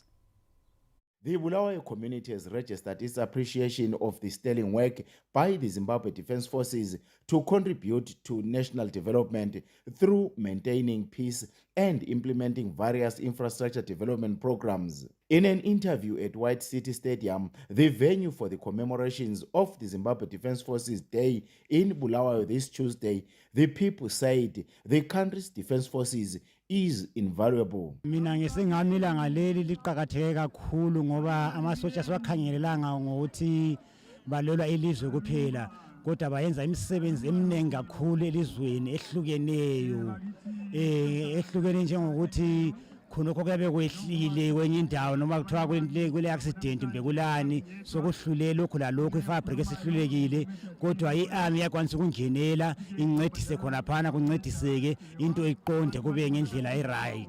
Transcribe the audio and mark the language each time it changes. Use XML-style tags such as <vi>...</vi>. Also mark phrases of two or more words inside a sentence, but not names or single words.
<en>The Bulawayo community has registered its appreciation of the sterling work by the Zimbabwe Defense Forces to contribute to national development through maintaining peace and implementing various infrastructure development programs. In an interview at White City Stadium, the venue for the commemorations of the Zimbabwe Defense Forces Day in Bulawayo this Tuesday, the people said the country's defense forces is invaluable.</en> <nd>Mina ngesingamila ngaleli liqhakatheke kakhulu ngoba amasotsha siwakhangelelanga ngokuthi balelwa ilizwe kuphela kodwa bayenza imisebenzi eminingi kakhulu elizweni ehlukene njengokuthi khonokho kuyabe kwehlile kwenye indawo noma kuthiwa kule accident mbe kulani sokuhlule lokho lalokho ifabric esihlulekile kodwa iarmy yakwanisa ukungenela incedise khona phana kuncediseke into iqonde kube ngendlela eright.</nd>